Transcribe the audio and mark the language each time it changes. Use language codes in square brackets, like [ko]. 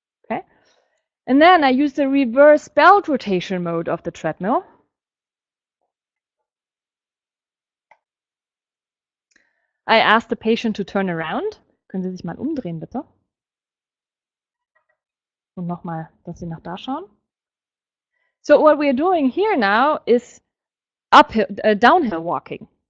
[en] Okay. And then I use the reverse belt rotation mode of the treadmill. I ask the patient to turn around. [de] Können Sie sich mal umdrehen, bitte? Und nochmal, dass Sie nach da schauen. [en] So what we're doing here now is downhill walking.